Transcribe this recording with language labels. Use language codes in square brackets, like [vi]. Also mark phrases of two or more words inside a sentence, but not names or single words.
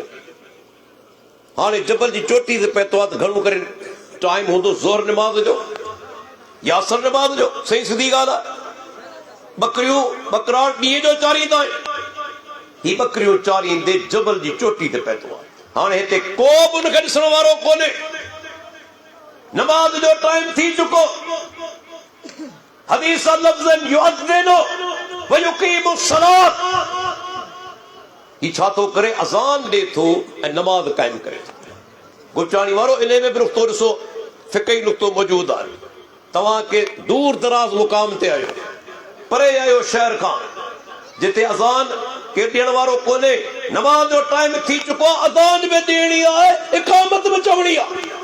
[sd] हाणे जबल जी चोटी ते पहुतो आहे त घणो करे टाइम हूंदो ज़ोहर नमाज़ जो या असर नमाज़ जो, सही सिधी ॻाल्हि आहे। बकराल ॾींहं जो चारींदा आहिनि, ही बकरियूं चारींदे जबल जी चोटी ते पहुतो आहे। हाणे हिते को बि उनखे ॾिसण वारो कोन्हे, नमाज जो टाइम थी चुको। हदीस लफ़्ज़न [ar] يؤذن و يقيم صلاة, [sd] ही छा थो करे, अज़ान ॾे थो ऐं नमाज क़ाइम करे थो। गुचाणी वारो इन में बि नुक़्तो ॾिसो, फ़िक़ही नुक़्तो मौजूद आहे। तव्हांखे दूर दराज मुक़ाम ते आयो, परे आयो शहर खां, जिते अज़ान के ॾियण वारो कोन्हे, नमाज जो टाइम थी चुको, अज़ान में ॾियणी आहे, इक़ामत में चवणी आहे।